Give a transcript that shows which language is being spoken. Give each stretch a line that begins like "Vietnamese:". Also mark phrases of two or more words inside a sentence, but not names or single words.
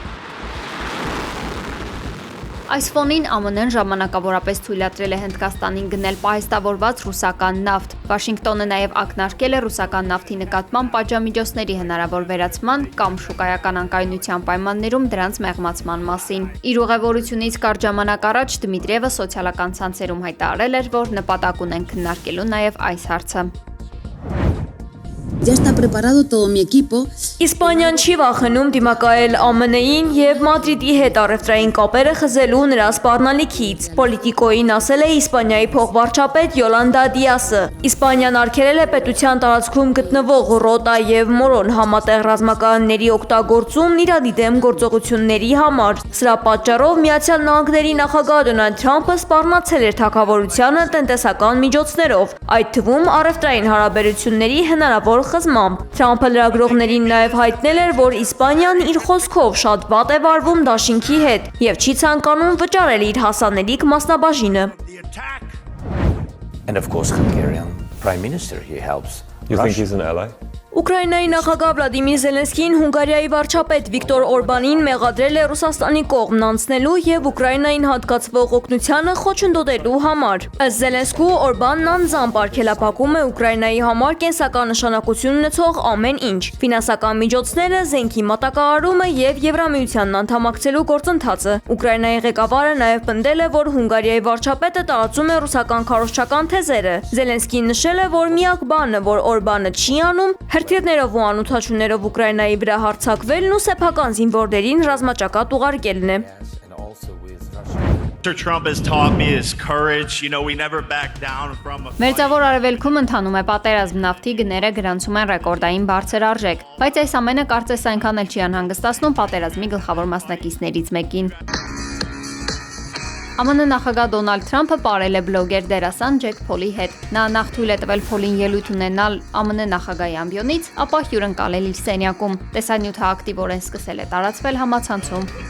Armenian: Այս ֆոնին ԱՄՆ-ն ժամանակավորապես թույլատրել է Հնդկաստանին գնել պահեստավորված ռուսական նավթ։ Վաշինգտոնը նաև ակնարկել է ռուսական նավթի նկատմամբ պատժամիջոցների հնարավոր վերացման կամ շուկայական անկայունության պայմաններում դրանց մեղմացման մասին։ Իր ուղևորությունից կարճ ժամանակ առաջ Դմիտրիևը սոցիալական ցանցերում հայտարարել էր, որ նպատակ ունեն քննարկելու նաև այս հարցը։
Spanish: Ya está preparado todo mi equipo.
Armenian: Իսպանիան չի վախենում դիմակայել ԱՄՆ-ին եւ Մադրիդի հետ առևտրային կապերը խզելու նրա սպառնալիքից։ Պոլիտիկոյին ասել է Իսպանիայի փոխվարչապետ Յոլանդա Դիասը։ Իսպանիան արգելել է պետության տարածքում գտնվող Ռոտա եւ Մորոն համատեղ ռազմականների օգտագործումն Իրանի դեմ գործողությունների համար։ Սրա պատճառով Միացյալ Նահանգների նախագահ Դոնալդ Թրամփը սպառնացել էր թագավորությանը տնտեսական միջոցներով, այդ թվում առևտրային հարաբերությունների հնարավոր խզմամբ։ Թրամփը լրագրողներին նաև հայտնել էր, որ Իսպանիան իր խոսքով շատ վատ է վարվում դաշինքի հետ եւ չի ցանկանում վճարել իր հասանելիք մասնաբաժինը։
English: And of course, Hungarian Prime Minister, he helps. You think he's an ally?
Armenian: Ուկրաինայի նախագահ Վլադիմիր Զելենսկին Հունգարիայի վարչապետ Վիկտոր Օրբանին մեղադրել է Ռուսաստանի կողմն անցնելու եւ Ուկրաինային հատկացվող օգնությանը խոչընդոտելու համար։ Ըստ Զելենսկու Օրբանն անձամբ արգելափակում է Ուկրաինայի համար կենսական նշանակություն ունեցող ամեն ինչ՝ ֆինանսական միջոցները, զենքի մատակարարումը եւ Եվրամիությանն անդամակցելու գործընթացը։ Ուկրաինայի ղեկավարը նաեւ պնդել է, որ Հունգարիայի վարչապետը տարածում է ռուսական քարոզչական թեզերը։ Զելենսկին նշել է, որ միակ բանը, որ Օրբանը չի անում, հրթիռներով ու անօթաչուներով Ուկրաինայի վրա հարձակվելն ու սեփական զինվորներին ռազմաճակատ ուղարկելն է։
English: Mr. Trump has taught me his courage. You know, we never back down from a fight.
Armenian: Մերձավոր արևելքում ընթանում է պատերազմ, նավթի գները գրանցում են ռեկորդային բարձր արժեք, բայց այս ամենը կարծես այնքան էլ չի անհանգստացնում պատերազմի գլխավոր մասնակիցներից մեկին։ ԱՄՆ նախագահ Դոնալդ Թրամփը պարել է բլոգեր դերասան Ջեք Փոլի հետ։ Նա նախ թույլ է տվել Փոլին ելույթ ունենալ ԱՄՆ նախագահի ամբիոնից, ապա հյուրընկալել իր սենյակում։ Տեսանյութը ակտիվորեն սկսել է տարածվել համացանցում։